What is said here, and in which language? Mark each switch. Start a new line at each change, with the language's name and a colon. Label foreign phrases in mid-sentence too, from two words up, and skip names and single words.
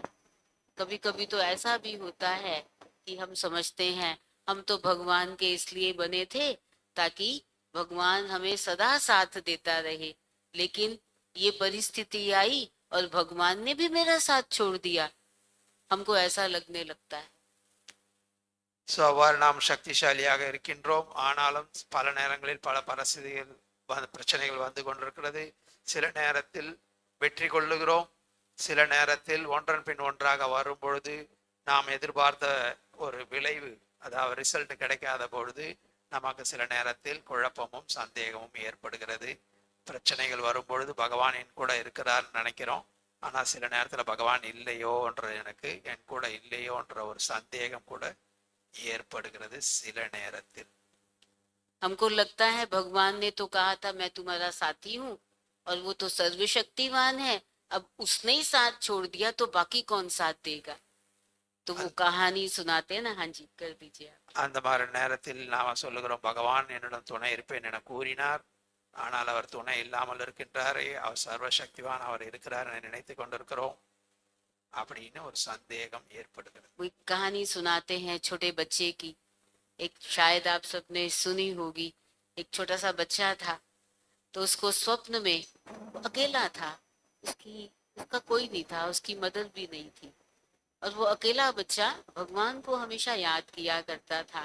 Hindi: कभी कभी तो ऐसा भी होता है कि हम समझते हैं हम तो भगवान के इसलिए बने थे ताकि भगवान हमें सदा साथ देता रहे, लेकिन ये परिस्थिति आई और भगवान ने भी मेरा साथ छोड़ दिया, हमको ऐसा लगने लगता है।
Tamil: ஸோ அவ்வாறு நாம் சக்திசாலியாக இருக்கின்றோம். ஆனாலும் பல நேரங்களில் பல பரிஸ்திதிகள் பிரச்சனைகள் வந்து கொண்டிருக்கிறது. சில நேரத்தில் வெற்றி கொள்ளுகிறோம், சில நேரத்தில் ஒன்றன் பின் ஒன்றாக வரும் பொழுது நாம் எதிர்பார்த்த ஒரு விளைவு, அதாவது ரிசல்ட் கிடைக்காத பொழுது நமக்கு சில நேரத்தில் குழப்பமும் சந்தேகமும் ஏற்படுகிறது. பிரச்சனைகள் வரும் பொழுது பகவான் என் கூட இருக்கிறார் நினைக்கிறோம், ஆனா சில நேரத்துல பகவான் இல்லையோன்ற, எனக்கு என் கூட இல்லையோன்ற ஒரு சந்தேகம் கூட ஏற்படுகிறது சில நேரத்தில்.
Hindi: हमको लगता है भगवान ने तो कहा था मैं तुम्हारा साथी हूँ, और वो तो सर्वशक्तिमान है, अब उसने ही साथ छोड़ दिया तो बाकी कौन साथ देगा। तो वो कहानी सुनाते हैं ना। हाँ जी, कर दीजिए आप।
Tamil: அந்த மாதிரி நேரத்தில் நாம சொல்லுகிறோம், பகவான் என்னிடம் துணை இருப்பேன் என கூறினார், ஆனால் அவர் துணை இல்லாமல் இருக்கின்றாரே, அவர் சர்வசக்திவான், அவர் இருக்கிறார் என நினைத்து கொண்டிருக்கிறோம் அப்படின்னு ஒரு சந்தேகம் ஏற்படுகிறது.
Hindi: वो एक कहानी सुनाते हैं छोटे बच्चे की, एक शायद आप सबने सुनी होगी। एक छोटा सा बच्चा था, तो उसको स्वप्न में, वो अकेला था, उसका कोई नहीं था, उसकी मदद भी नहीं थी, और वो अकेला बच्चा भगवान को हमेशा याद किया करता था।